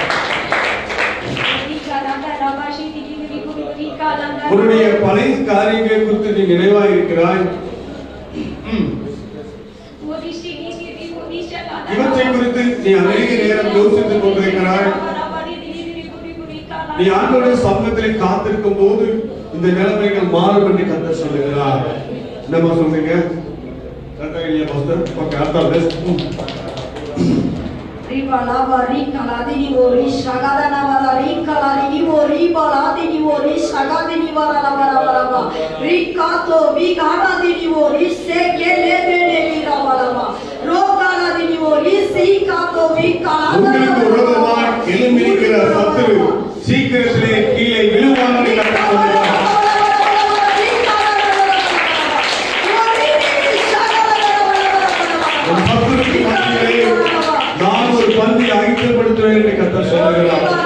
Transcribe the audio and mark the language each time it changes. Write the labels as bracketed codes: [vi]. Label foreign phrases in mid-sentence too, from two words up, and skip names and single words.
[ta] உன்னுடைய பழைய காரியங்களை குறித்து நீ நினைவாய் இருக்கிறாய் இவற்றை குறித்து நீ அநேக நேரம் யோசித்துக் கொண்டிருக்கிறாய் நீ ஆண்டவருடைய சமூகத்திலே காத்திருக்கும் போது இந்த நிலைமைகள் மாறும் என்று கர்த்தர் சொல்லுகிறார் என்னமா சொல்றீங்க கர்த்தர் பாஸ்டர் ஓகே அர்த்தம் பெஸ்ட் Ribala bari kaladi ni bori shagada na bala ri kaladi ni bori baladi ni bori shagadi ni bala la bala bala ba ri kato bi kaladi ni bori se kele de de ni la bala ba ro kaladi ni bori se kato bi kalada உங்களுக்கு விரோதமாய் எழும்பியிருக்கிற சத்துரு சீக்கிரத்திலே கீழே விழுவான் என்று கர்த்தர் சொல்லுகிறார் நான் ஒரு பந்தி ஆயத்தப்படுத்துவேன் என்று கர்த்தர் சொல்லுகிறார்